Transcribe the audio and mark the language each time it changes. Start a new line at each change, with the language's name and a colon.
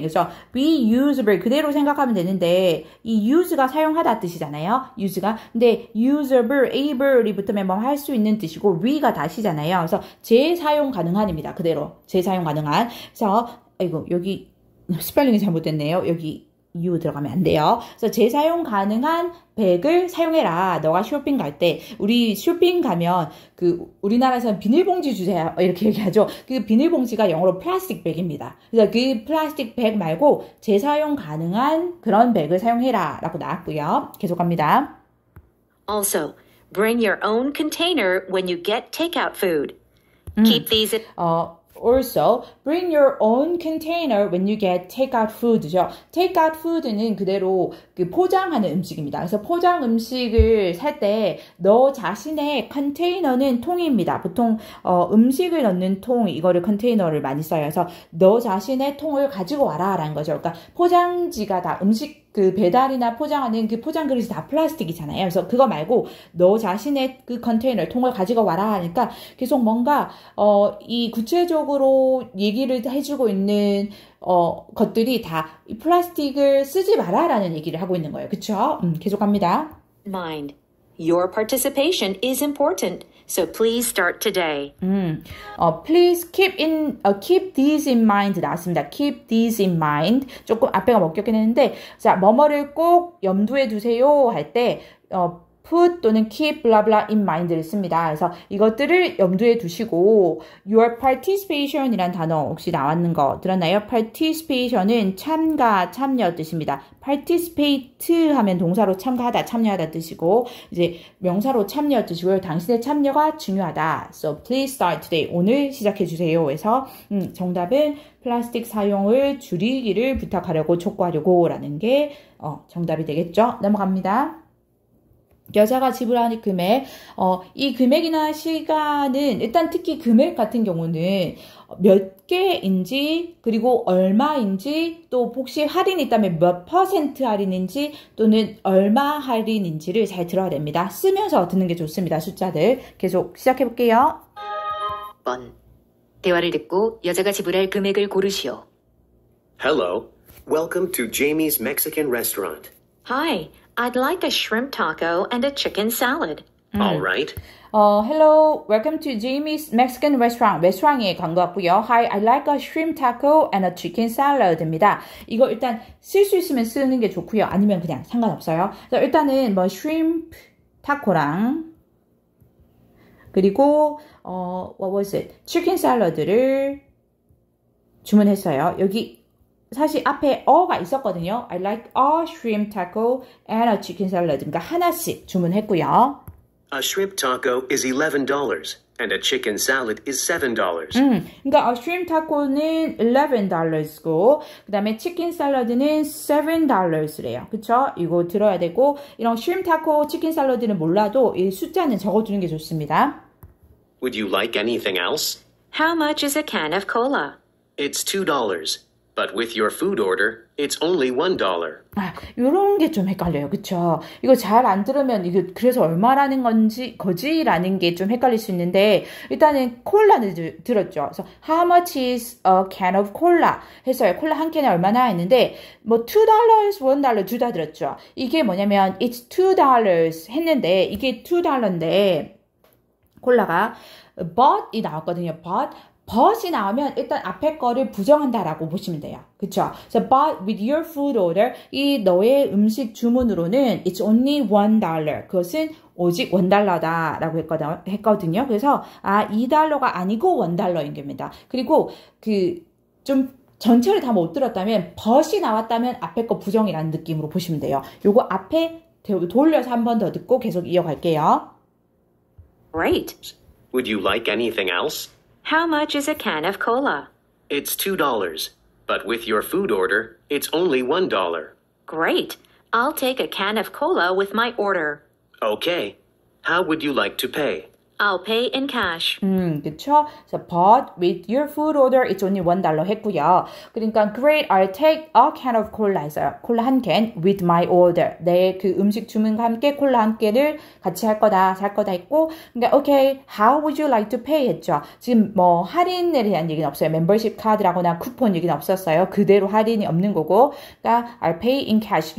Korean: 그래서 reusable 그대로 생각하면 되는데 이 use가 사용하다 뜻이잖아요. use가. 근데 usable, able이 붙으면 뭐 할 수 있는 뜻이고 re가 다시잖아요. 그래서 재사용 가능한입니다. 그대로 재사용 가능한. 그래서 아이고 여기 스펠링이 잘못됐네요. 여기 you 들어가면 안 돼요. 그래서 재사용 가능한 백을 사용해라. 너가 쇼핑 갈 때 우리 쇼핑 가면 그 우리나라에서는 비닐봉지 주세요 이렇게 얘기하죠. 그 비닐봉지가 영어로 플라스틱 백입니다. 그래서 그 플라스틱 백 말고 재사용 가능한 그런 백을 사용해라 라고 나왔고요. 계속 갑니다.
English: Also, bring your own container when you get takeout food. Keep these in Also, bring your own container when you get takeout food죠.
Korean: takeout food는 그대로 그 포장하는 음식입니다. 그래서 포장 음식을 살 때 너 자신의 컨테이너는 통입니다. 보통 음식을 넣는 통 이거를 컨테이너를 많이 써요. 그래서 너 자신의 통을 가지고 와라라는 거죠. 그러니까 포장지가 다 음식 그 배달이나 포장하는 그 포장 그릇이 다 플라스틱이잖아요. 그래서 그거 말고 너 자신의 그 컨테이너 통을 가지고 와라 하니까 계속 뭔가 이 구체적으로 얘기를 해주고 있는 것들이 다 이 플라스틱을 쓰지 마라라는 얘기를 하고 있는 거예요. 그쵸? 계속 갑니다.
English: mind. Your participation is important, so please start today. Please keep these in mind 나왔습니다. Keep these in mind.
Korean: 조금 앞에가 먹혔긴 했는데, 자, 뭐뭐를 꼭 염두에 두세요 할 때, put 또는 keep blah blah in mind를 씁니다. 그래서 이것들을 염두에 두시고
English: your participation
Korean: 이란 단어 혹시 나왔는 거 들었나요? participation은 참가, 참여 뜻입니다. participate 하면 동사로 참가하다, 참여하다 뜻이고 이제 명사로 참여 뜻이고요. 당신의 참여가 중요하다.
English: So please start today.
Korean: 오늘 시작해 주세요. 해서 정답은 플라스틱 사용을 줄이기를 부탁하려고 촉구하려고 라는 게 정답이 되겠죠. 넘어갑니다. 여자가 지불하는 금액, 이 금액이나 시간은 일단 특히 금액 같은 경우는 몇 개인지 그리고 얼마인지 또 혹시 할인이 있다면 몇 퍼센트 할인인지 또는 얼마 할인인지를 잘 들어야 됩니다. 쓰면서 듣는 게 좋습니다. 숫자들 계속 시작해 볼게요. 번. 대화를 듣고 여자가 지불할 금액을 고르시오.
English: Hello. Welcome to Jamie's Mexican restaurant. Hi, I'd like a shrimp taco and a chicken salad. All right. Hello, welcome to Jamie's Mexican restaurant.
Korean: 레스토랑에 간 것 같고요.
English: Hi, I'd like a shrimp taco and a chicken salad입니다.
Korean: 이거 일단 쓸 수 있으면 쓰는 게 좋고요. 아니면 그냥 상관없어요. 일단은 뭐 shrimp 타코랑 그리고
English: what was it?
Korean: chicken salad를 주문했어요. 여기 사실 앞에 어가 있었거든요.
English: I like a shrimp taco and a chicken salad.
Korean: 그러니까 하나씩 주문했고요.
English: A shrimp taco is $11 and a chicken salad is $7.
Korean: 그러니까 a shrimp taco는 $11고 그 다음에 chicken salad는 $7래요. 그쵸? 이거 들어야 되고 이런 shrimp taco, chicken salad는 몰라도 이 숫자는 적어두는 게 좋습니다.
English: Would you like anything else? How much is a can of cola? It's $2. But with your food order, it's only $1.
Korean: 요런 게 좀 헷갈려요. 그쵸? 이거 잘 안 들으면 이게 그래서 얼마라는 거지라는 게 좀 헷갈릴 수 있는데 일단은 콜라는 들었죠. 그래서
English: how much is a can of cola
Korean: 했어요. 콜라 한 캔에 얼마나 했는데 뭐 $2, $1 둘 다 들었죠. 이게 뭐냐면
English: it's $2
Korean: 했는데 이게 $2인데 콜라가 but이 나왔거든요. but이 나오면 일단 앞에 거를 부정한다라고 보시면 돼요. 그쵸?
English: So, but with your food order,
Korean: 이 너의 음식 주문으로는
English: it's only $1.
Korean: 그것은 오직 $1다라고 했거든요. 그래서 $2가 아니고 $1인 겁니다. 그리고 좀 전체를 다 못 들었다면 but이 나왔다면 앞에 거 부정이라는 느낌으로 보시면 돼요. 요거 앞에 돌려서 한 번 더 듣고 계속 이어갈게요.
English: Great. Would you like anything else? How much is a can of cola? It's $2. But with your food order, it's only $1. Great. I'll take a can of cola with my order. Okay. How would you like to pay? I'll pay in cash.
Korean: 그쵸?
English: So, but with your food order, it's only $1 했고요. 그러니까, great, I'll take a can of cola 했어요.
Korean: 콜라 한 캔
English: with my order.
Korean: 내 그 음식 주문과 함께 콜라 한 캔을 같이 살 거다 했고, 그러니까,
English: okay, how would you like to pay
Korean: 했죠. 지금 뭐, 할인에 대한 얘기는 없어요. 멤버십 카드라거나 쿠폰 얘기는 없었어요. 그대로 할인이 없는 거고, 그러니까,
English: I'll pay in cash.